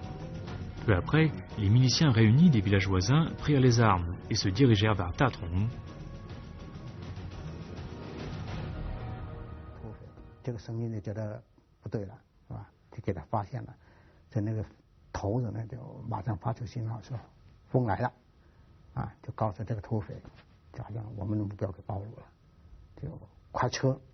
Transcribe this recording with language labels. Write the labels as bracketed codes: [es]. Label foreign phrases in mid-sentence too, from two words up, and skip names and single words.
[fr] Peu après, les miliciens réunis des villages voisins prirent les armes et se dirigèrent vers Tatrong, [zh] 这个声音就觉得不对了，是吧？就给他发现了，在那个头子呢就马上发出信号说风来了，啊，就告诉这个土匪，就好像我们的目标给暴露了，就快撤。